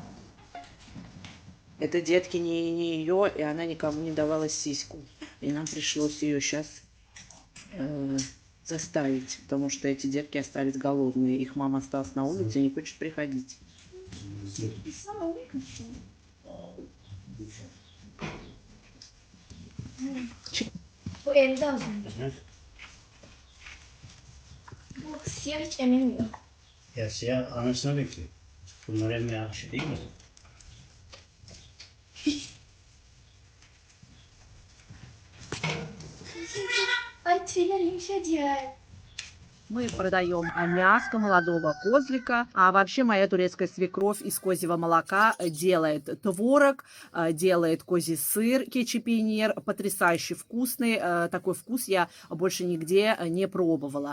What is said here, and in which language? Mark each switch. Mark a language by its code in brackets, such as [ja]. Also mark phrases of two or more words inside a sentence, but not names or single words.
[ru] Это, детки, не ее, и она никому не давала сиську. И нам пришлось ее сейчас заставить, потому что эти детки остались голодные. Их мама осталась на улице и не хочет приходить. [tr] Bu elde az önce. Bu siyah hiç ememiyor. Ya siyah anasını bekliyor. Bunlar emme akışı değil mi? Ay tüyler yumuşacık. [ru] Мы продаем мяско молодого козлика. А вообще моя турецкая свекровь из козьего молока делает творог, делает козий сыр, кечепиньер, потрясающе вкусный. Такой вкус я больше нигде не пробовала.